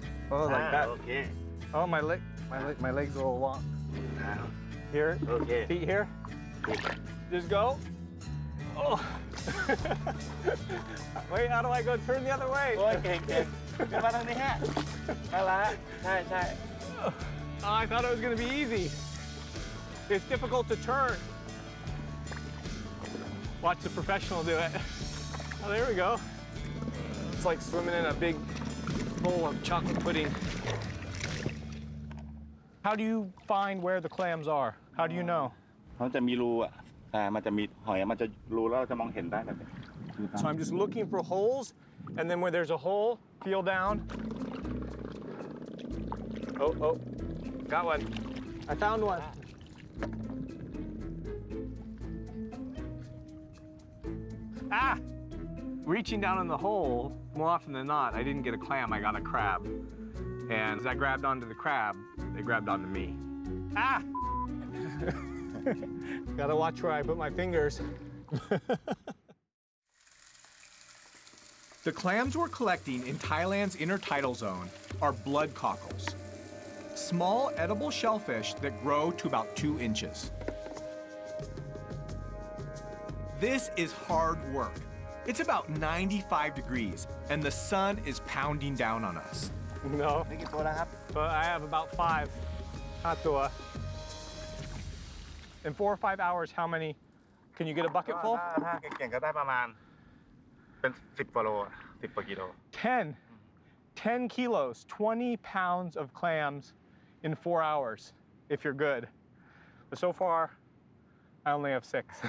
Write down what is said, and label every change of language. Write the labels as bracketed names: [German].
[English] Oh, like that. Okay. Oh, my legs a little long. Here, Okay. feet here. Just go. Oh. Wait, how do I go turn the other way? [Thai] โอ้ยเก่งเก่งขึ้นมาทางนี้ฮะนั่นละใช่ใช่ [English] Oh, I thought it was gonna be easy. It's difficult to turn. Watch the professional do it. Oh, there we go. It's like swimming in a big bowl of chocolate pudding. How do you find where the clams are? How do you know? [Thai] เขาจะมีรูอ่ะมันจะมีหอยมันจะรูแล้วเราจะมองเห็นได้แบบนี้ [English] So I'm just looking for holes, and then where there's a hole, feel down. Oh, got one. I found one. Ah! Reaching down in the hole, more often than not, I didn't get a clam, I got a crab. And as I grabbed onto the crab, they grabbed onto me. Ah! Gotta watch where I put my fingers. The clams we're collecting in Thailand's intertidal zone are blood cockles, small edible shellfish that grow to about 2 inches. This is hard work. It's about 95 degrees, and the sun is pounding down on us. No, [Thai] นี่กี่ตัวแล้วครับ [English] but I have about 5. Hatua. In 4 or 5 hours, how many? Can you get a bucket full? [Thai] ถ้าเก่งๆก็ได้ประมาณเป็น10 กว่าโล10 กว่ากิโล [English] 10 kilos, 20 pounds of clams in 4 hours, if you're good. But so far, I only have 6.